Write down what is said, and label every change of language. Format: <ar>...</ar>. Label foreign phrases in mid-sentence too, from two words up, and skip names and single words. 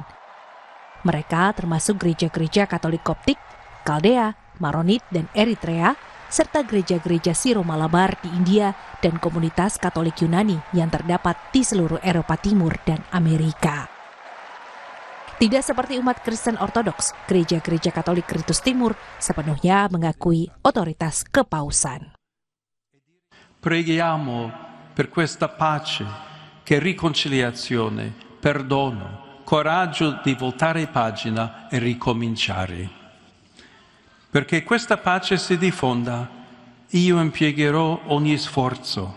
<id>Mereka termasuk gereja-gereja Katolik Koptik, Kaldea, Maronit, dan Eritrea, serta gereja-gereja Siro-Malabar di India dan komunitas Katolik Yunani yang terdapat di seluruh Eropa Timur dan Amerika. Tidak seperti umat Kristen Ortodoks, gereja-gereja Katolik Ritus Timur sepenuhnya mengakui otoritas kepausan.</id> <it>Preghiamo per questa pace, che riconciliazione, perdono, coraggio di voltare pagina e ricominciare. Perché questa pace si diffonda, io impiegherò ogni sforzo.</it>